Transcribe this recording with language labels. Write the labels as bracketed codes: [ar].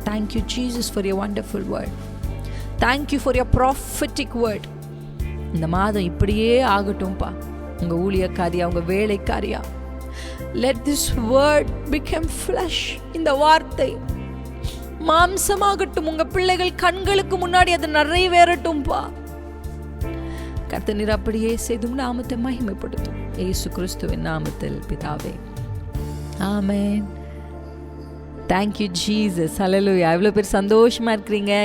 [en] Thank you Jesus for your wonderful word. Thank you for your prophetic word. [ta] இந்த மாதம் இப்படியே ஆகட்டும்பா. உங்க ஊழியக்காரியா, உங்க வேலைக்காரியா, [en] let this word become flesh. [ta] இந்த வார்த்தை மாம்சமாகட்டும். உங்க பிள்ளைகள் கண்களுக்கு முன்னாடி அது நிறைவேறட்டும்பா. கர்த்தர் நீர் அப்படியே செய்தும் நாமத்தை மகிமைப்படுத்தும். இயேசு கிறிஸ்துவின் நாமத்தில் பிதாவே, ஆமென். [en] Thank you Jesus. Hallelujah. [ta] எவ்வளோ பேர் சந்தோஷமா இருக்கிறீங்க.